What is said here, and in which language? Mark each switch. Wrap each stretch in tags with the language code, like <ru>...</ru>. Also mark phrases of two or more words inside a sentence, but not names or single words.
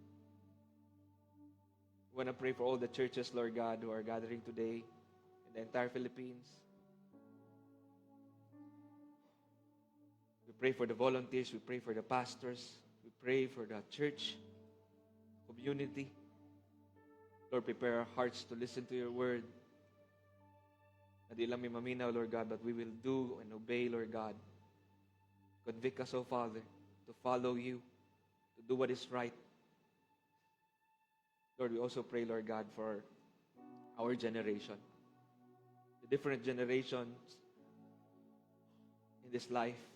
<en>We want to pray for all the churches, Lord God, who are gathering today in the entire Philippines. We pray for the volunteers. We pray for the pastors. We pray for the church community. Lord, prepare our hearts to listen to your word.</en> <ceb>Na di lang may maminaw,</ceb> <en>Lord God, but we will do and obey, Lord God. Convict us, O Father, to follow you, to do what is right. Lord, we also pray, Lord God, for our generation, the different generations in this life.</en>